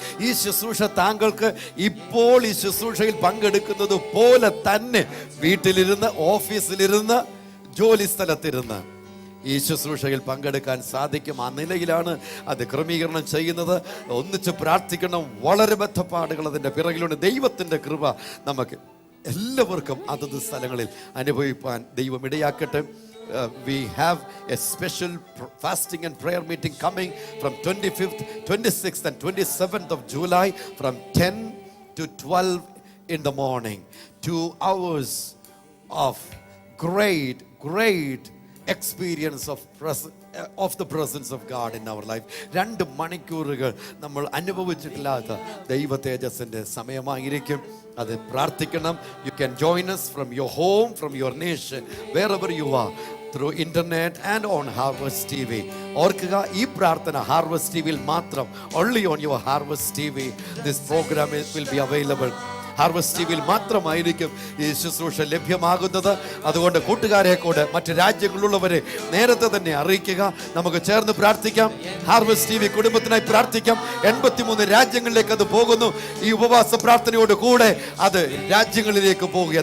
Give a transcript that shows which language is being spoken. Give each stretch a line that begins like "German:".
Malayalam: ഈ ശുശ്രൂഷ താങ്കൾക്ക് ഇപ്പോൾ ഈ ശുശ്രൂഷയിൽ പങ്കെടുക്കുന്നത് പോലെ തന്നെ വീട്ടിലിരുന്ന്, ഓഫീസിലിരുന്ന്, ജോലി സ്ഥലത്തിരുന്ന് ഈ ശുശ്രൂഷയിൽ പങ്കെടുക്കാൻ സാധിക്കും. ആ നിലയിലാണ് അത് ക്രമീകരണം ചെയ്യുന്നത്. ഒന്നിച്ച് പ്രാർത്ഥിക്കണം. വളരെ ബദ്ധപ്പാടുകൾ അതിൻ്റെ പിറകിലുണ്ട്. ദൈവത്തിൻ്റെ കൃപ നമുക്ക് എല്ലാവർക്കും അതത് സ്ഥലങ്ങളിൽ അനുഭവിപ്പാൻ ദൈവം ഇടയാക്കട്ടെ.
English: We have a special fasting and prayer meeting coming from 25th, 26th and 27th of July from 10 to 12 in the morning. 2 hours of great experience of the presence of God in our life.
Malayalam: 2 മണിക്കൂറുകൾ നമ്മൾ അനുഭവിച്ചിട്ടില്ലാത്ത ദൈവ തേജസ്സിൻ്റെ സമയമായിരിക്കും. അത് പ്രാർത്ഥിക്കണം.
English: You can join us from your home, from your nation, wherever you are, through internet and on Harvest TV.
Malayalam: ഓർക്കുക, ഈ പ്രാർത്ഥന harvest ടിവിയിൽ മാത്രം,
English: only on your Harvest TV this program will be available.
Malayalam: Harvest ടിവിയിൽ മാത്രമായിരിക്കും ഈ ശുശ്രൂഷ ലഭ്യമാകുന്നത്. അതുകൊണ്ട് കൂട്ടുകാരെ കൂടെ മറ്റ് രാജ്യങ്ങളിലുള്ളവരെ നേരത്തെ തന്നെ അറിയിക്കുക. നമുക്ക് ചേർന്ന് പ്രാർത്ഥിക്കാം. ഹാർവസ്റ്റ് ടിവി കുടുംബത്തിനായി പ്രാർത്ഥിക്കാം. 83 രാജ്യങ്ങളിലേക്ക് അത് പോകുന്നു. ഈ ഉപവാസ പ്രാർത്ഥനയോട് കൂടെ അത് രാജ്യങ്ങളിലേക്ക് പോവുക.